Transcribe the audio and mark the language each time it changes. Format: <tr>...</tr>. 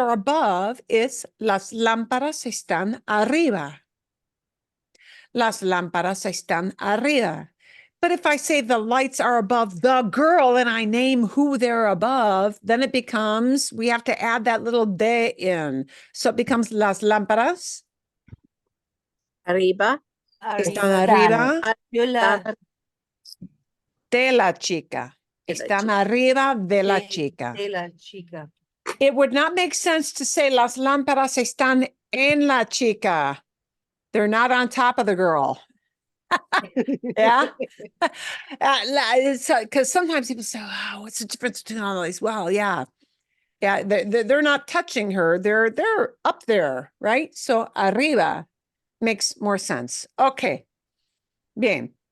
<en>are above, it's</en> <es>las lámparas están arriba. Las lámparas están arriba.</es> <en>But if I say the lights are above the girl and I name who they're above, then it becomes, we have to add that little de in. So it becomes</en> <es>las lámparas Arriba. están Arriba. arriba Yo la de la chica. De la Están chica. arriba de la chica. de la chica.</es> <en>It would not make sense to say</en> <es>las lámparas están en la chica.</es> <en>They're not on top of the girl. Yeah. Because sometimes people say, oh, what's the difference between all these? Well, yeah. Yeah, they're not touching her. They're up there, right? So arriba makes more sense. Okay. Bien.</en>